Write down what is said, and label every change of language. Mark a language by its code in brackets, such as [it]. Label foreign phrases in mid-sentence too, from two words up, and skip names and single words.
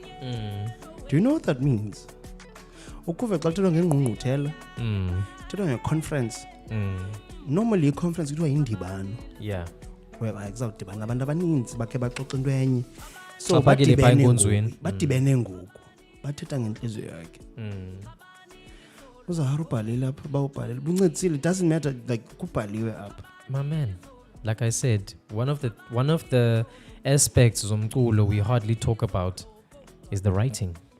[en] Do you know what that means? [xh] Ukuve xa kuthethwa ngengqungquthela, kuthethwa nge-conference. Normally i-conference kuthiwa yindibano. [en] Yeah. [xh] Whereby kuzawudibana abantu abaninzi bakhe baxoxa into enye. [en] So [xh] badibene ngoku. Bathetha ngenhliziyo yakhe. Uzahara ubhalile apha bawubhalile. Buncedisile, [en] it doesn't matter like [xh] kubhaliwe apha. [en] My man, like I said, one of the aspects zomculo we hardly talk about is the writing.